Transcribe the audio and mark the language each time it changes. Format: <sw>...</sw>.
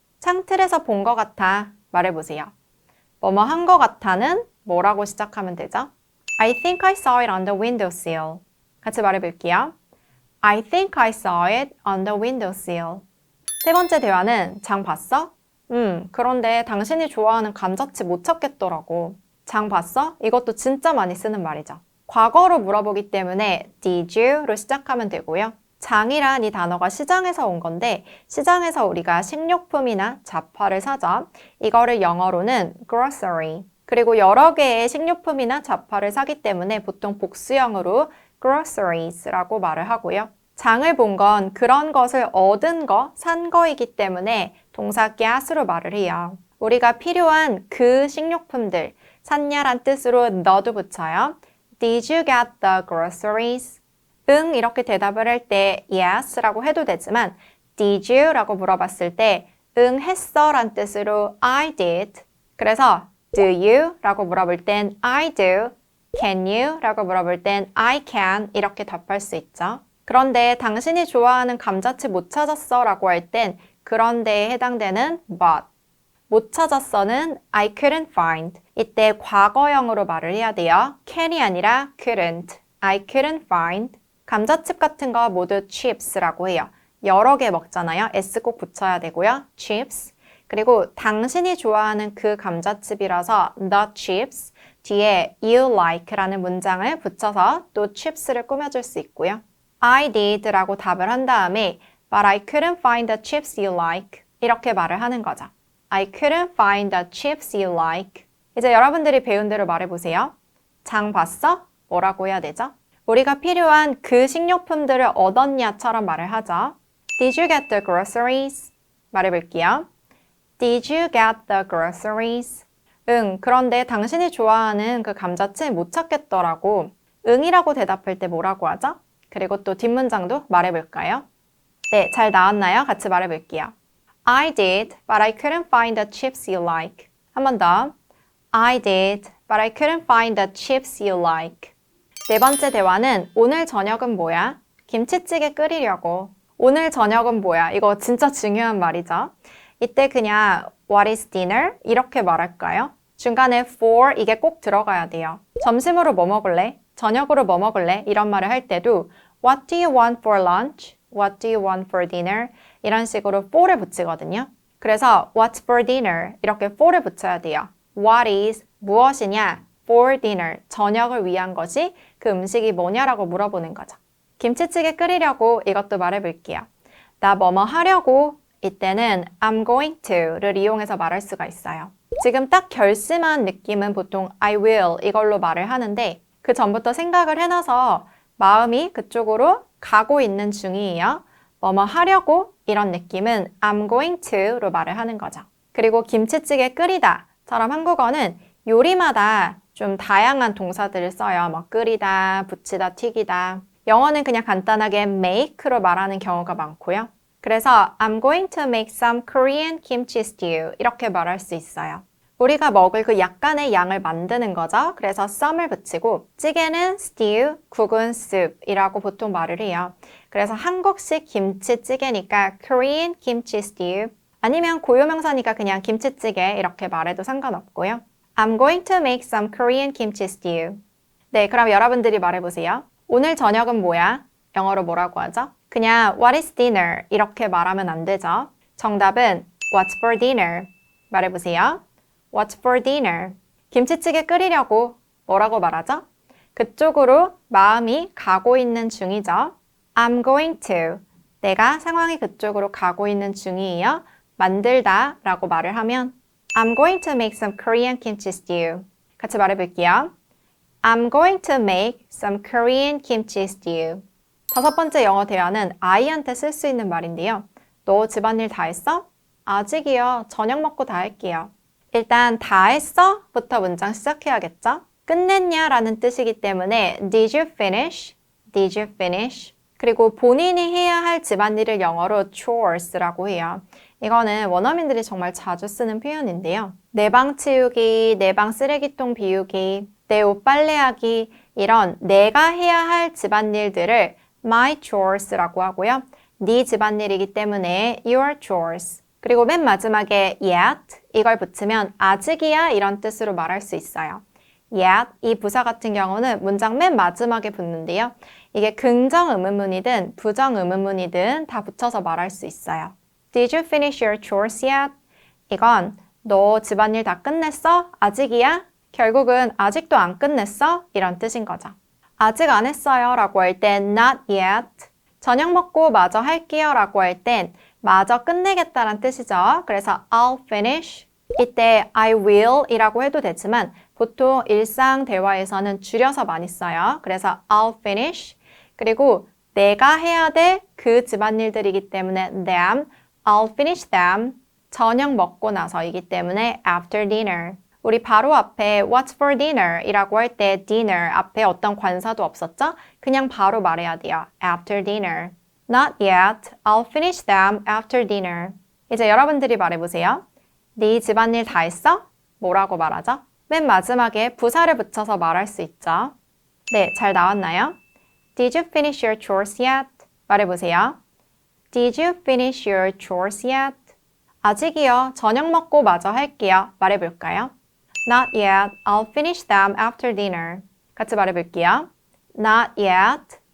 <ko>창틀에서 본 것 같아. 말해보세요. 뭐뭐 한 것 같아는 뭐라고 시작하면 되죠?</ko> <en>I think I saw it on the windowsill.</en> <ko>같이 말해볼게요.</ko> <en>I think I saw it on the windowsill.</en> <ko>세 번째 대화는 장 봤어? 그런데 당신이 좋아하는 감자칩 못 찾겠더라고. 장 봤어? 이것도 진짜 많이 쓰는 말이죠. 과거로 물어보기 때문에 did you로 시작하면 되고요. 장이란 이 단어가 시장에서 온 건데 시장에서 우리가 식료품이나 잡화를 사죠. 이거를 영어로는 grocery. 그리고 여러 개의 식료품이나 잡화를 사기 때문에 보통 복수형으로 groceries라고 말을 하고요. 장을 본 건 그런 것을 얻은 거, 산 거이기 때문에 동사 get으로 말을 해요. 우리가 필요한 그 식료품들, 샀냐란 뜻으로 너도 붙여요.</ko> <en>Did you get the groceries?</en> <ko>응, 이렇게 대답을 할 때 yes라고 해도 되지만</ko> <en>Did you?</en> <ko>라고 물어봤을 때 응, 했어 란 뜻으로</ko> <en>I did.</en> <ko>그래서</ko> <en>Do you?</en> <ko>라고 물어볼 땐</ko> <en>I do. Can you?</en> <ko>라고 물어볼 땐</ko> <en>I can</en> <ko>이렇게 답할 수 있죠. 그런데 당신이 좋아하는 감자칩 못 찾았어 라고 할 땐 그런데에 해당되는 but. 못 찾았어는</ko> <en>I couldn't find.</en> <ko>이때 과거형으로 말을 해야 돼요. can이 아니라 couldn't.</ko> <en>I couldn't find.</en> <ko>감자칩 같은 거 모두 chips라고 해요. 여러 개 먹잖아요. S 꼭 붙여야 되고요. chips. 그리고 당신이 좋아하는 그 감자칩이라서 the chips 뒤에</ko> <en>you like</en> <ko>라는 문장을 붙여서 또 chips를 꾸며줄 수 있고요.</ko> <en>I did</en> <ko>라고 답을 한 다음에</ko> <en>but I couldn't find the chips you like</en> <ko>이렇게 말을 하는 거죠.</ko> <en>I couldn't find the chips you like.</en> <ko>이제 여러분들이 배운 대로 말해보세요. 장 봤어? 뭐라고 해야 되죠? 우리가 필요한 그 식료품들을 얻었냐처럼 말을 하죠.</ko> <en>Did you get the groceries?</en> <ko>말해볼게요.</ko> <en>Did you get the groceries?</en> <ko>응, 그런데 당신이 좋아하는 그 감자칩 못 찾겠더라고. 응이라고 대답할 때 뭐라고 하죠? 그리고 또 뒷문장도 말해볼까요? 네, 잘 나왔나요? 같이 말해볼게요.</ko> <en>I did, but I couldn't find the chips you like.</en> <ko>한 번 더.</ko> <en>I did, but I couldn't find the chips you like.</en> <ko>네 번째 대화는 오늘 저녁은 뭐야? 김치찌개 끓이려고. 오늘 저녁은 뭐야? 이거 진짜 중요한 말이죠. 이때 그냥</ko> <en>What is dinner?</en> <ko>이렇게 말할까요? 중간에 for 이게 꼭 들어가야 돼요. 점심으로 뭐 먹을래? 저녁으로 뭐 먹을래? 이런 말을 할 때도</ko> <en>What do you want for lunch? What do you want for dinner?</en> <ko>이런 식으로 for를 붙이거든요.</ko> <en>그래서 What's for dinner?</en> <ko>이렇게 for를 붙여야 돼요.</ko> <en>What is</en> <ko>무엇이냐?</ko> <en>For dinner,</en> <ko>저녁을 위한 것이 그 음식이 뭐냐라고 물어보는 거죠. 김치찌개 끓이려고 이것도 말해볼게요. 나 뭐뭐 하려고 이때는</ko> <en>I'm going to</en> <ko>를 이용해서 말할 수가 있어요. 지금 딱 결심한 느낌은 보통</ko> <en>I will</en> <ko>이걸로 말을 하는데 그 전부터 생각을 해놔서 마음이 그쪽으로 가고 있는 중이에요. 뭐뭐 하려고 이런 느낌은</ko> <en>I'm going to</en> <ko>로 말을 하는 거죠. 그리고 김치찌개 끓이다처럼 한국어는 요리마다 좀 다양한 동사들을 써요. 뭐 끓이다, 부치다, 튀기다. 영어는 그냥 간단하게 make로 말하는 경우가 많고요. 그래서</ko> <en>I'm going to make some Korean kimchi stew</en> <ko>이렇게 말할 수 있어요. 우리가 먹을 그 약간의 양을 만드는 거죠. 그래서 some을 붙이고 찌개는 stew, 국은 soup이라고 보통 말을 해요. 그래서 한국식 김치찌개니까</ko> <en>Korean kimchi stew</en> <ko>아니면 고유명사니까 그냥 김치찌개 이렇게 말해도 상관없고요.</ko> <en>I'm going to make some Korean kimchi stew.</en> <ko>네, 그럼 여러분들이 말해보세요. 오늘 저녁은 뭐야? 영어로 뭐라고 하죠?</ko> <en>그냥 What is dinner?</en> <ko>이렇게 말하면 안 되죠. 정답은</ko> <en>What's for dinner?</en> <ko>말해보세요.</ko> <en>What's for dinner?</en> <ko>김치찌개 끓이려고 뭐라고 말하죠? 그쪽으로 마음이 가고 있는 중이죠.</ko> <en>I'm going to.</en> <ko>내가 상황이 그쪽으로 가고 있는 중이에요. 만들다 라고 말을 하면</ko> <en>I'm going to make some Korean kimchi stew.</en> <ko>같이 말해볼게요.</ko> <en>I'm going to make some Korean kimchi stew.</en> <ko>다섯 번째 영어 대화는 I한테 쓸 수 있는 말인데요. 너 집안일 다 했어? 아직이요. 저녁 먹고 다 할게요. 일단 다 했어? 부터 문장 시작해야겠죠? 끝냈냐? 라는 뜻이기 때문에</ko> <en>Did you finish? Did you finish?</en> <ko>그리고 본인이 해야 할 집안일을 영어로 chores라고 해요. 이거는 원어민들이 정말 자주 쓰는 표현인데요. 내 방 치우기, 내 방 쓰레기통 비우기, 내 옷 빨래하기 이런 내가 해야 할 집안일들을 my chores라고 하고요. 네 집안일이기 때문에</ko> <en>your chores.</en> <ko>그리고 맨 마지막에 yet 이걸 붙이면 아직이야 이런 뜻으로 말할 수 있어요. yet 이 부사 같은 경우는 문장 맨 마지막에 붙는데요. 이게 긍정 의문문이든 부정 의문문이든 다 붙여서 말할 수 있어요.</ko> <en>Did you finish your chores yet?</en> <ko>이건 너 집안일 다 끝냈어? 아직이야? 결국은 아직도 안 끝냈어? 이런 뜻인 거죠. 아직 안 했어요 라고 할 땐</ko> <en>not yet.</en> <ko>저녁 먹고 마저 할게요 라고 할 땐 마저 끝내겠다란 뜻이죠.</ko> <en>그래서 I'll finish.</en> <ko>이때</ko> <en>I will</en> <ko>이라고 해도 되지만 보통 일상 대화에서는 줄여서 많이 써요. 그래서</ko> <en>I'll finish.</en> <ko>그리고 내가 해야 될 그 집안일들이기 때문에 them.</ko> <en>I'll finish them.</en> <ko>저녁 먹고 나서이기 때문에</ko> <en>after dinner.</en> <ko>우리 바로 앞에</ko> <en>What's for dinner?</en> <ko>이라고 할 때 dinner 앞에 어떤 관사도 없었죠? 그냥 바로 말해야 돼요.</ko> <en>After dinner. Not yet. I'll finish them after dinner.</en> <ko>이제 여러분들이 말해보세요. 네 집안일 다 했어? 뭐라고 말하죠? 맨 마지막에 부사를 붙여서 말할 수 있죠. 네, 잘 나왔나요?</ko> <en>Did you finish your chores yet?</en> <ko>말해보세요.</ko> <en>Did you finish your chores yet?</en> <ko>아직이요. 저녁 먹고 마저 할게요. 말해볼까요?</ko> <en>Not yet. I'll finish them after dinner.</en> <ko>같이 말해볼게요.</ko> <en>Not yet.</en>